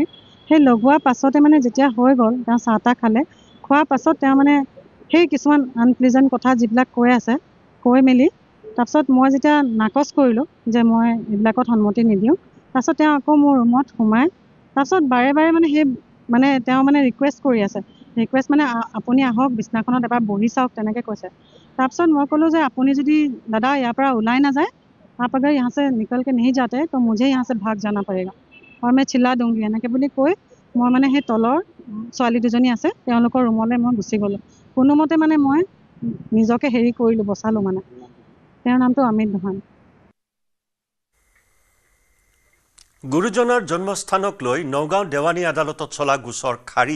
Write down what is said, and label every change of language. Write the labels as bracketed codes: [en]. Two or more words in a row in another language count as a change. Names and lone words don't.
[as] সেই লগোৱাৰ পাছতে মানে যেতিয়া হৈ গ'ল, তেওঁ চাহ তাহ খালে, খোৱাৰ পাছত তেওঁ মানে সেই কিছুমান আনপ্লিজেণ্ট কথা যিবিলাক কৈ মেলি তাৰপিছত মই যেতিয়া নাকচ কৰিলোঁ যে মই এইবিলাকত সন্মতি নিদিওঁ, তাৰপিছত তেওঁ আকৌ মোৰ ৰুমত সোমাই তাৰপিছত বাৰে বাৰে মানে তেওঁ মানে ৰিকুৱেষ্ট কৰি আছে, ৰিকুৱেষ্ট মানে আপুনি আহক বিছনাখনত এবাৰ বহি চাওক, তেনেকৈ কৈছে। তাৰপিছত মই ক'লোঁ যে আপুনি যদি দাদা ইয়াৰ পৰা ওলাই নাযায়, [hi] आप अगर यहाँ से निकल के नहीं जाते तो मुझे यहाँ से भाग जाना पड़ेगा और मैं चिल्ला दूंगी [as] এনেকৈ বুলি কৈ মই মানে সেই তলৰ ছোৱালী দুজনী আছে তেওঁলোকৰ ৰুমলৈ মই গুচি গ'লোঁ। কোনোমতে মানে মই নিজকে হেৰি কৰিলোঁ, বচালোঁ মানে। তেওঁৰ নামটো অমিত দোহান। গুৰুজনাৰ জন্মস্থানক লৈ নগাঁও দেৱানী আদালতত চলা গোচৰ খাৰিজ।